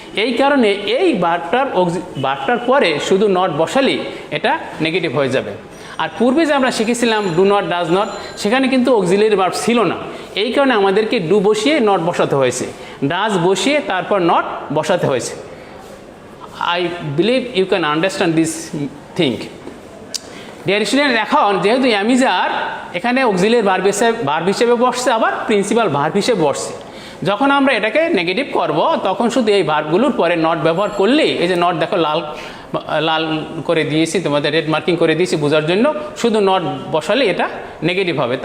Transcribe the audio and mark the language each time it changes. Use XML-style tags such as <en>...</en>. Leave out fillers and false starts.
<bn>এই কারণে এই ভার্বটার পরে শুধু নট বসালেই এটা নেগেটিভ হয়ে যাবে। আর পূর্বে যে আমরা শিখেছিলাম ডু নট, ডাজ নট, সেখানে কিন্তু অক্সিলিয়ারি ভার্ব ছিল না, এই কারণে আমাদেরকে ডু বসিয়ে নট বসাতে হয়েছে, ডাজ বসিয়ে তারপর নট বসাতে হয়েছে।</bn> <en>I believe you can understand this thing.</en> <bn>Dear student, এখন যেহেতু অ্যামিজার এখানে অক্সিলিয়ারি ভার্ব হিসেবে বসছে, আবার প্রিন্সিপাল ভার্ব হিসেবে বসছে, যখন আমরা এটাকে নেগেটিভ করব তখন শুধু এই ভার্বগুলোর পরে নট ব্যবহার করলেই, এই যে নট দেখো লাল করে দিয়েছি, তোমাদের রেড মার্কিং করে দিয়েছি বোঝার জন্য, শুধু নট বসালে এটা নেগেটিভ হবে।</bn>